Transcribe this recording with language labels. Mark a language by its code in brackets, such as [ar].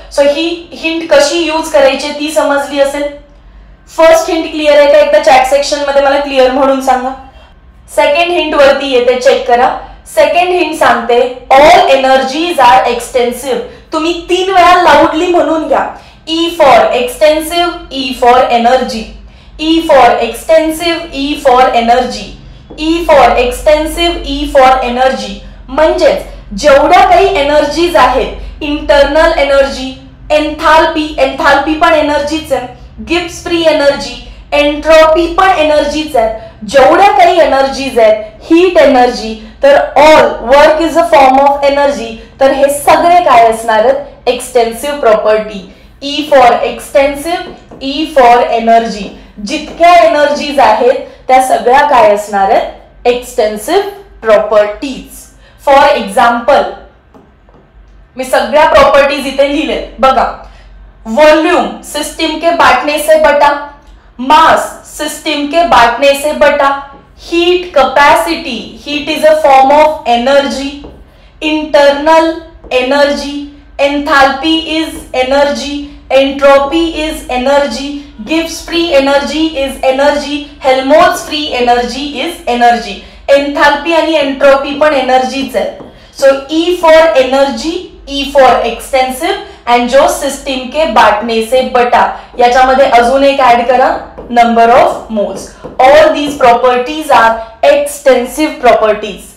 [mr] So ही hint कशी use करायची ती समजली असेल. फर्स्ट हिंट क्लिअर आहे का, एकदा चॅट सेक्शन मध्ये मला क्लिअर म्हणून सांगा. सेकंड हिंट वरती येते, चेक करा. सेकंड हिंट सांगते ऑल एनर्जीज आर एक्सटेन्सिव्ह. तुम्ही 3 वेळा लाऊडली म्हणून घ्या. [en] E for extensive, E for energy, E for extensive, E for energy, E for extensive, E for energy. [mr] म्हणजेच जेवढ्या काही एनर्जीज आहेत, इंटरनल एनर्जी, एन्थाल्पी, एन्थाल्पी पण एनर्जीच आहे, गिब्स फ्री एनर्जी, एंट्रोपी पण एनर्जीच आहे, जेवढ्या काही एनर्जीज आहेत, हीट एनर्जी, तर all work is a form of energy, तर हे सगळे काय असणार आहेत, extensive property. [en] E for extensive, E for energy. [mr] जितक्या एनर्जीज आहेत त्या सगळ्या काय असणार आहेत, एक्सटेन्सिव्ह प्रॉपर्टीज. फॉर एक्झाम्पल मी सगळ्या प्रॉपर्टीज इथे लिहिले बघा. [en] Volume system के बांटने से बटा, मास सिस्टम के बांटने से बटा, heat capacity, heat is a form of energy, internal energy, enthalpy is energy, entropy is energy, Gibbs free energy is energy, Helmholtz free energy is energy. [mr] Enthalpy आणि entropy पण एनर्जीच आहे. So E for energy, E for extensive, आणि जो system के बांटने से बटा, याच्यामध्ये अजून एक ऍड करा, number of moles. [en] All these properties are extensive properties.